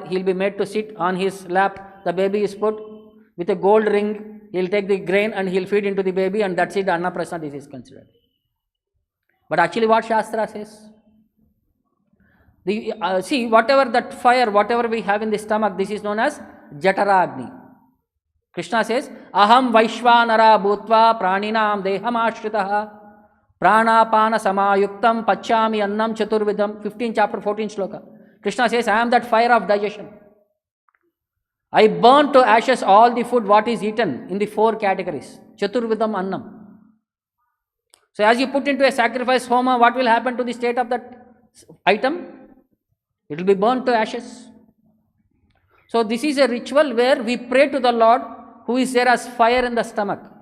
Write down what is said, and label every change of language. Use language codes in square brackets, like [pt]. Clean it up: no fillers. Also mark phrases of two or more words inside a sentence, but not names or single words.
[en] He will be made to sit on his lap. The baby is put with a gold ring. He will take the grain and he will feed into the baby, and that's it. Annaprasana, this is considered. But actually what Shastra says? See, whatever that fire, whatever we have in the stomach, this is known as Jataragni. Krishna says, [sa] अहम् वैश्वानर भूत्वा प्राणिनाम् देहम् आश्रितः प्राणापान समायुक्तम् पचामि अन्नम् चतुर्विधम्. [en] 15th chapter, 14th sloka. Krishna says, I am that fire of digestion. I burn to ashes all the food what is eaten in the 4 categories. [sa] चतुर्विधम् अन्नम्. [en] So as you put into a sacrifice homa, what will happen to the state of that item? It will be burnt to ashes. So this is a ritual where we pray to the Lord who is there as fire in the stomach.